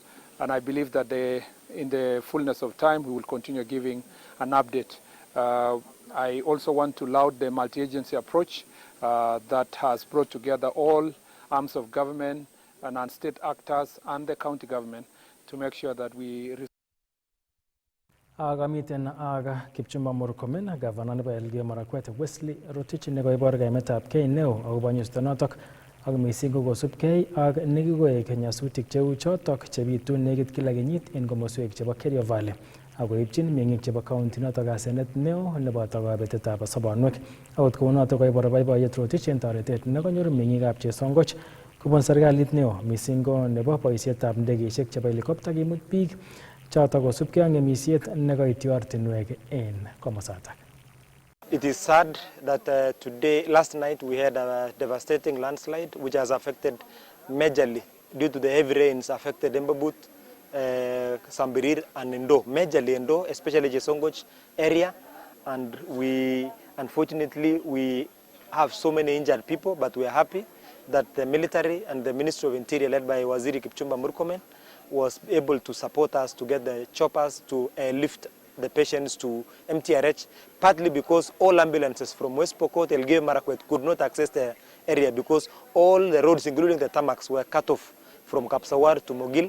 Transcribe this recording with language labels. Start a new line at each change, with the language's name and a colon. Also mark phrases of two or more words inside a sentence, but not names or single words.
English: And I believe that in the fullness of time, we will continue giving an update. I also want to laud the multi-agency approach that has brought together all arms of government and non-state actors and the county government to make sure that we
Kalenjin: Agamiten aga Kipchumba Murkomen, Governor nebo Elgeyo Marakwet Wesley Rotich nekoibor kaimetabkei neo akobo nyasutyonotok ak mising ko kosubkei ak nekikoek nyasutik cheu chotok chebitu nekit kila kenyit en komoswek chebo Kerio Valley akoibchin meng'ik chebo county notok asenet neo neboto kabetetab sobonwek. Akot kounotok koibor boiboiyet Rotich en toretet nekonyor meng'ikab Chesongoch kobun serikalit neo mising ko nebo boisietab ndegeisiek chebo helicopter kimut biik chotok kosubkei ak ng'emisiet nekoityi ortinwek en komosatak.
English: It is sad that last night we had a devastating landslide which has affected majorly due to the heavy rains affected Embabut, Sambirir and Endo, majorly Endo, especially Jesongoch area. And unfortunately, we have so many injured people, but we are happy that the military and the Ministry of Interior, led by Waziri Kipchumba Murkomen, was able to support us to get the choppers to lift the patients to MTRH, partly because all ambulances from West Pokot, Elgeyo Marakwet could not access the area because all the roads, including the tarmacs, were cut off from Kapsawar to Mogil.